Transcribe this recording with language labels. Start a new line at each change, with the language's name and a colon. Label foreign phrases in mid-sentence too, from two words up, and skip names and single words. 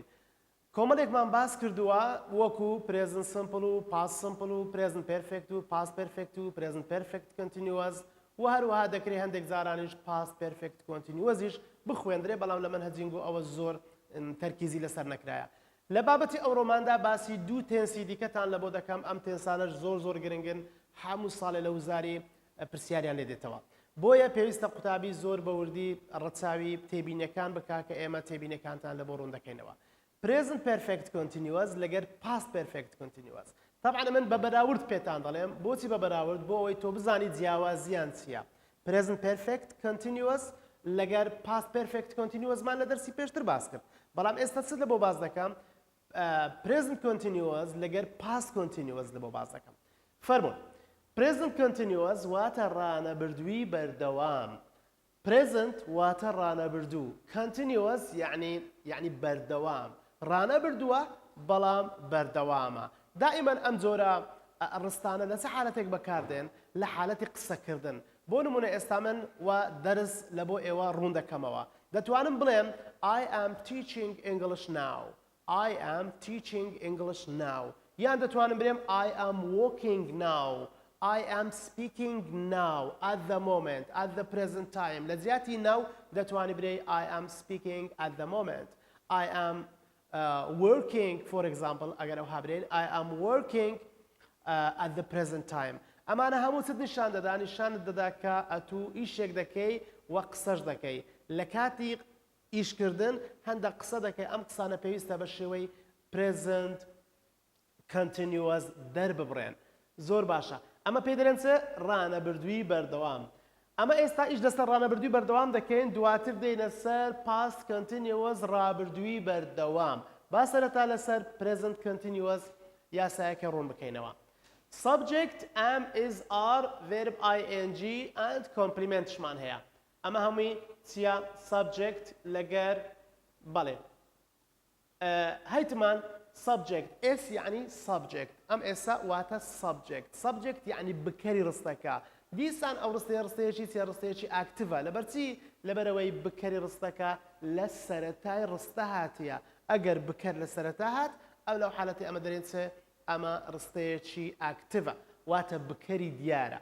Central Kurdish: کۆمەڵێکمان باس کردووە وەکو
English: present simple
Central Kurdish: و
English: past simple
Central Kurdish: و
English: present perfect
Central Kurdish: و
English: past perfect
Central Kurdish: و
English: present perfect continuous
Central Kurdish: و هەروەها دەکرێت هەندێک جارانیش
English: past perfect continuous
Central Kurdish: بخوێندرێ بەڵام لە منهەجینگۆ ئەوە زۆر تەرکیزی لەسەر نەکرایە. لە بابەتی ئەوڕۆماندا باسی دوو تێنسی دیکەتان لە بۆ دەکەم ئەم تێنسانەش زۆر گرنگن هەموو ساڵێ لە وزاری پرسیاریان لێ دێتەوە. بۆیە پێویستە قوتابی زۆر بە وردی ڕەچاوی تێبینەکان بکا کە ئێمە تێبینەکانتان لە بۆ ڕوون دەکەینەوە.
English: Present perfect continuous لەگەر past perfect continuous.
Central Kurdish: طبعا من بە بەراورد پێتان دەڵێم بۆچی بە بەراورد بۆ ئەوەی تۆ بزانی جیاوازیان چییە.
English: Present perfect continuous
Central Kurdish: لەگەر
English: past perfect continuous
Central Kurdish: مان لە دەرسی پێشتر باس کرد. بەڵام ئێستا چ لە بۆ باز دەکەم
English: present continuous
Central Kurdish: لەگەر
English: past continuous
Central Kurdish: لە بۆ باز دەکەم. فەرموون
English: present continuous
Central Kurdish: واتە ڕانەبردووی بەردەوام. present واتە ڕانەبردوو. continuous یعنی بەردەوام. ڕانەبردووە بەڵام بەردەوامە. دائما ئەم جۆرە ڕستانە لە چه حالەتێک بەکاردێن لە حالەتی قسەکردن. بۆ نمونە ئێستا من و دەرس لە بۆ ئێوە ڕوون دەکەمەوە. دەتوانم بڵێم
English: I am teaching English now. I am teaching English now.
Central Kurdish: یان دەتوانم بڵێم
English: I am walking now. I am speaking now at the moment at the present time.
Central Kurdish: لە جیاتی
English: now
Central Kurdish: دەتوانی بڵێ
English: I am speaking at the moment. I am working for example
Central Kurdish: ئەگەر ئەو هابرێن
English: I am working at the present time.
Central Kurdish: ئەمانە هەموو چت نیشان دەدا نیشانت دەدا کە ئەتوو ئیشێک دەکەی و قسەش دەکەی. لە کاتی ئیشکردن هەندێک قسە دەکەی ئەم قسانە پێویستە بە شێوەی
English: present continuous
Central Kurdish: دەرببڕێن. زۆر باشە. ئەمە پێی دەڵێن چ ڕانەبردووی بەردەوام. ئەمە ئێستا ئیش دەستە ڕانەبردووی بەردەوام دەکەین دواتر دێنە سەر
English: past continuous
Central Kurdish: ڕابردووی بەردەوام. با سەرەتا لەسەر
English: present continuous
Central Kurdish: یاسایەکە ڕوون بکەینەوە.
English: subject am is are verb ing and complementشمان هەیە.
Central Kurdish: ئەمە هەمووی چیە subject لەگەر بەڵێ هەیتمان subject s یعنی subject ئەم ئێستا واتە subject یعنی بکەری ڕستەکە. دیسان ئەو ڕستەیەکی چیە ڕستەیەکی ئاکتیڤە لەبەرچی لەبەرەوەی بکەری ڕستەکە لە سەرەتای ڕستە هاتیە. ئەگەر بکەر لە سەرەتا هات ئەو لەو حالەتی ئەمە دەرێن چ ئەمە ڕستەیەکی ئاکتیڤە واتە بکەری دیارە.